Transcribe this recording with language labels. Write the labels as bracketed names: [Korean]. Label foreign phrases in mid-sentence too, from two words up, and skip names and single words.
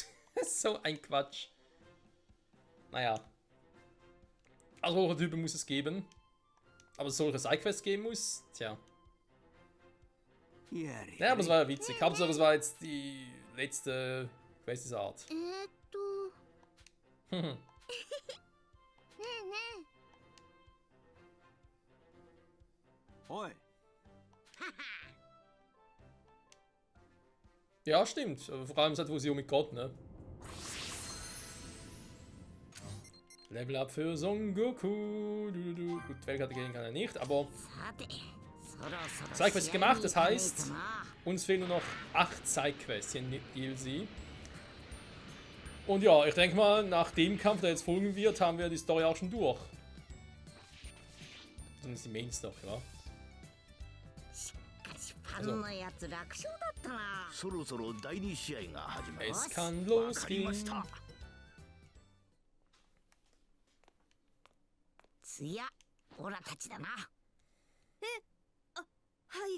[German] So ein Quatsch. Naja. Also solche Typen muss es geben. Aber solche Sidequests geben muss, tja. Ja, aber es war ja witzig. Hauptsache es war jetzt die letzte Quest dieser Art. [Japanese] ねえねおい [German] Ja, stimmt. Vor allem seit Fusion mit Gott, ne? [English] Level Up [German] für Son Goku. Gut, Weltkategorien kann er nicht, aber [Japanese] さてそろそろ [German] Sidequest gemacht, das [Japanese] 試合に [German] heißt, [Japanese] 行かないとな [German] uns fehlen nur noch 8 Sidequests hier in DLC. Und ja, ich denke mal, nach dem Kampf, der jetzt folgen wird, haben wir die Story auch schon durch. Dann ist die [English] Main Story, [German] ja? [Japanese] しかしファンのやつ楽勝だったなそろそろ第2試合が始まり [German] Es [Japanese] ます [German] kann [Japanese] わかりまし [German] losgehen. [Japanese] た次はオラたちだなはい